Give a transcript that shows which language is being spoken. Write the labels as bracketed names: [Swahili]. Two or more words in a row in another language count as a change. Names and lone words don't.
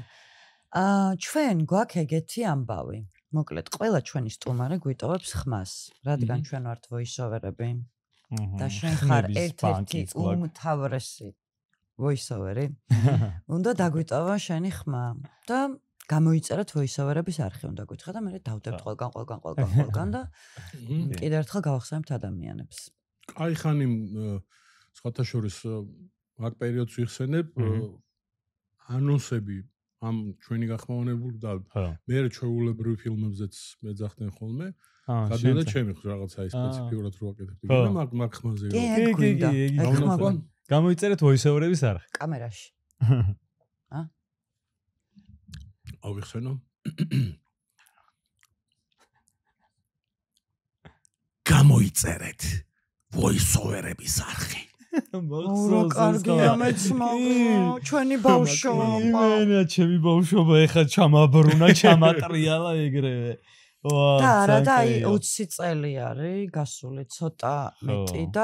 [Georgian] ჩვენ გვაქვს ეგეთი ამბავი. მოკლედ ყველა ჩვენი სტუმარი გვიტოვებს ხმას, რადგან ჩვენ ვართ ვოისოვერები. და შენ ხარ ერთ-ერთი უმთავრესი voice-overi. უნდა დაგვიტოვა შენი ხმა და გამოიწეროთ voice-overების არხი უნდა გითხრა და მე დავდებთ ყველგან და კიდევ ერთხელ გავახსენებთ ადამიანებს. აი ხანი სხვათა შორის მაგ პერიოდს ვიხსენებ ანონსები ამ ჩვენი გახმოვანებული და მე ჩვეულებრივ ფილმებზეც მეძახდნენ ხოლმე. გადადა ჩემი რაღაცა სპეციფიურად რო ვაკეთებ. მაგ ხმაზე. კი. გამოიწერეთ voice-overების არხი. კამერაში. ავიხსენო. გამოიწერეთ voice-overების არხი. რა კარგია მეც მაგრამ ჩვენი ბავშვობა. იმენა ჩემი ბავშვობა ეხლა ჩამაბრუნა, ჩამატრიალა ეგრევე. და არა და აი 20 წელი არის გასული ცოტა მეტი და